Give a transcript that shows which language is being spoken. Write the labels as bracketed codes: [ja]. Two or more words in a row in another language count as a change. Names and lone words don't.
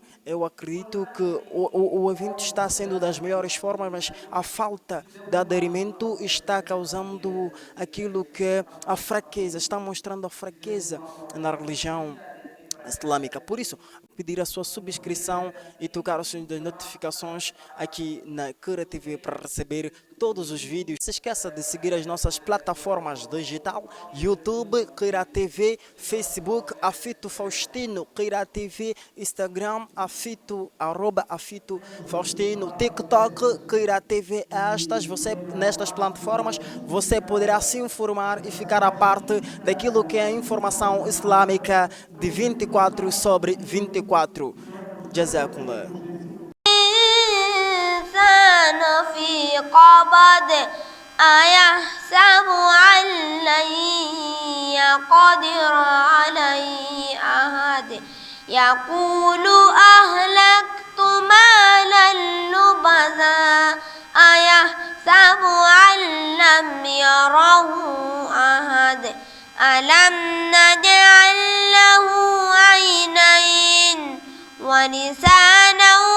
[pt] Eu acredito que o evento está sendo das melhores formas, mas a falta de aderimento está causando aquilo que é a fraqueza, está mostrando a fraqueza na religião islâmica. Por isso, pedir a sua subscrição e tocar o sininho das notificações aqui na Kira TV para receber todos os vídeos. Se esqueça de seguir as nossas plataformas digital, YouTube, Kira TV, Facebook, Afito Faustino, Kira TV, Instagram, Afito, Afito Faustino, TikTok, Kira TV. Nestas plataformas, você poderá se informar e ficar a parte daquilo que é a informação islâmica de 24 sobre 24. Jazakumullah. [ar] الإنسان في قبض أيحسب أن لن يقدر عليه أحد يقول أهلكت مالا لبثا أيحسب أن لم يره أحد ألم نجعل له عينين ولسانا